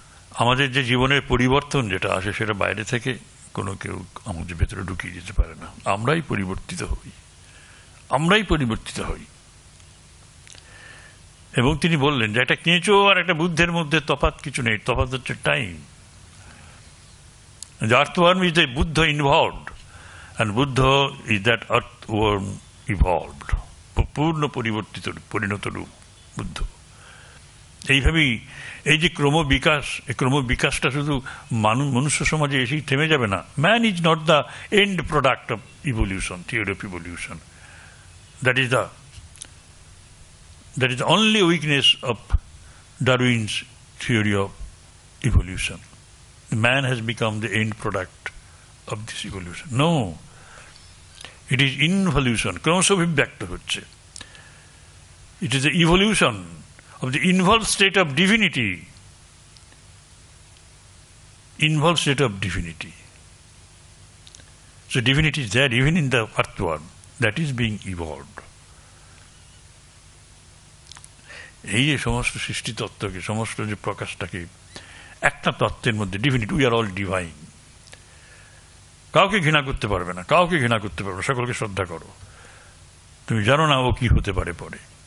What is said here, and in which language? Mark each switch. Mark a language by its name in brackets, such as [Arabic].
[Bangla] আমাদের যে জীবনের পরিবর্তন যেটা আসে, সেটা বাইরে থেকে কেউ আমাদের ভেতরে ঢুকিয়ে যেতে পারে না। আমরাই পরিবর্তিত হই। এবং তিনি বললেন যে একটা কেঁচো আর একটা বুদ্ধের মধ্যে তফাৎ কিছু নেই, তফাৎ হচ্ছে time. [English] The earthworm is the Buddha involved, and Buddha is that earthworm evolved. [Bangla] পূর্ণ পরিণত রূপ বুদ্ধ। এইভাবেই এই যে ক্রমবিকাশটা শুধু মনুষ্য সমাজে এসেই থেমে যাবে না। [English] Man is not the end product of evolution, theory of evolution. That is the only weakness of Darwin's theory of evolution. Man has become the end product of this evolution. No, it is involution. ক্রমশ অভিব্যক্ত হচ্ছে। It is the evolution of the involved state of divinity involves state of divinity. So divinity is there even in the earthworm that is being evolved. [Bangla] এই যে সমস্ত সৃষ্টি তত্ত্বকে, সমস্ত যে প্রকাশটাকে একটা তত্ত্বের মধ্যে, divinity, [English] We are all divine. [Bangla] কাউকে ঘৃণা করতে পারবে না, কাউকে ঘৃণা করতে পারবে না, সকলকে শ্রদ্ধা করো। তুমি জানো না ও কি হতে পারে পরে।